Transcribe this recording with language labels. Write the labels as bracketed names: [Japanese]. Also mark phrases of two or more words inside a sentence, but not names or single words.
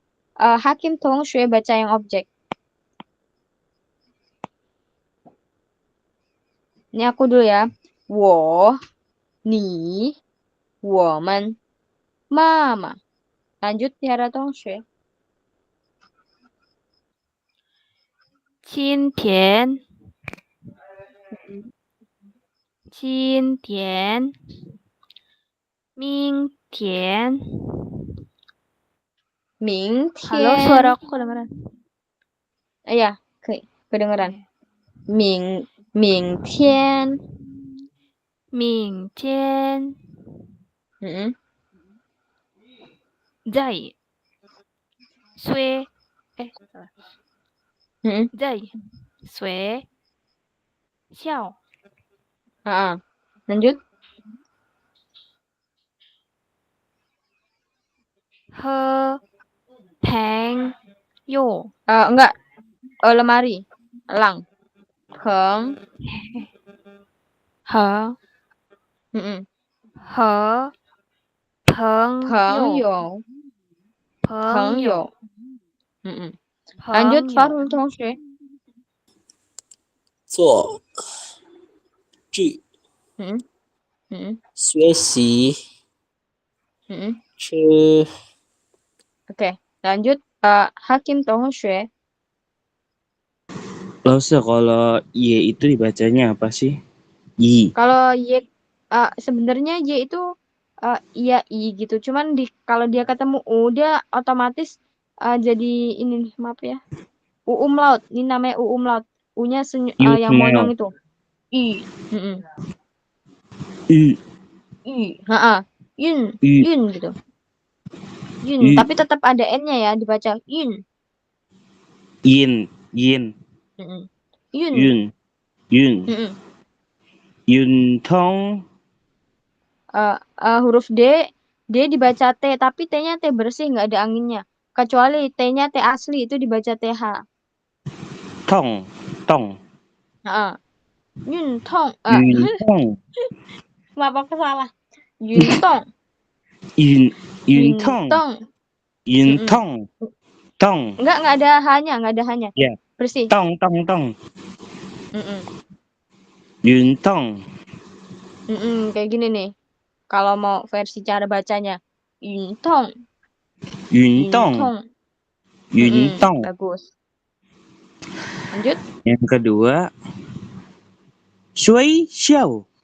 [Indonesian] Hakim Tongsue baca yang objek. Ini aku dulu ya. [Chinese] Wo, ni, woman, mama. [Indonesian] Lanjut Tiara Tongsue. [Chinese] 今天，今天，明天。明 [Indonesian] Halo, [Chinese] 天 [Indonesian] suara aku kedengeran. Iya, kedengeran. [Chinese] Ming Tian. 明天 Mm-mm. 在学salah. Mm-mm. 在学校 [Indonesian] Lanjut. [Chinese] 和朋友 [Indonesian] Enggak. Lemari. Elang. [Chinese] Heng. 和 Mm-mm. 和朋友 [Indonesian] Pengyo. Mm-mm. Lanjut [Chinese] 朋友 [Indonesian] Farul Tongsue. [Chinese] 做剧 Mm-mm. Mm-mm. 学习 Mm-mm. 吃 [Indonesian] Oke. Lanjut Hakim Tongsue. Lause, kalau Y itu dibacanya apa sih? Y. Kalau Y sebenarnya Y itu iya I gitu. Cuman kalau dia ketemu U dia otomatis jadi ini nih, maaf ya. U umlaut. Ini namanya U umlaut. U-nya [English] You [Indonesian] yang [English] smell. [Indonesian] monyong itu. [Chinese] I. Mm-mm. Y. I. Yun. Y. Yun gitu. Yun. I. [Indonesian] Tapi tetap ada N-nya ya dibaca Yun. [Chinese] Yin. Yin. Mm-mm. Yun. Yun. Yun. Mm-mm. Yun Tong. [Indonesian] Huruf D dibaca T tapi T-nya T bersih nggak ada anginnya. Kecuali T-nya T asli itu dibaca TH. [Chinese] Tong. Tong. Yun Tong. Yun Tong. [Indonesian] Maaf aku salah. [Chinese] Yun Tong. Yun. Yun Yun Tong. Tong. Yun Mm-mm. Tong. Tong. [Indonesian] Nggak ada H-nya. Ya. Bersih. [Chinese] Tong. Tong. Tong. Mm-mm. Yun Tong. [Indonesian] Kayak gini nih. Kalau mau versi cara bacanya. [Chinese] Yun Tong. Yun Yun Tong. Tong. Yun Tong. [Indonesian] Bagus. Lanjut. Yang kedua, [Chinese] Shui Xiao.